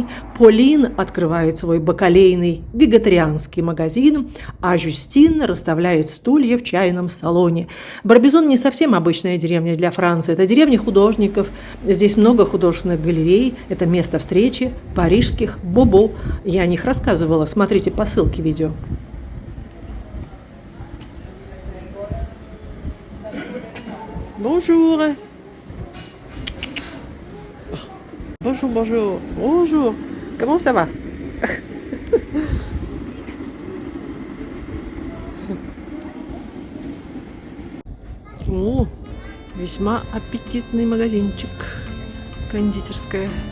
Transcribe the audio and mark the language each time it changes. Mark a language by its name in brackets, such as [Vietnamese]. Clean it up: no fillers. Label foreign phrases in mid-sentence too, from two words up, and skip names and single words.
[Russian] Полин открывает свой бакалейный вегетарианский магазин, а Жюстин расставляет стулья в чайном салоне. Барбизон не совсем обычная деревня для Франции. Это деревня художников. Здесь много художественных галерей. Это место встречи парижских бобо. Я о них рассказывала. Смотрите по ссылке видео. [French] Bonjour. Bonjour, bonjour. Bonjour. Comment ça va? [Russian] О, весьма аппетитный магазинчик. Кондитерская.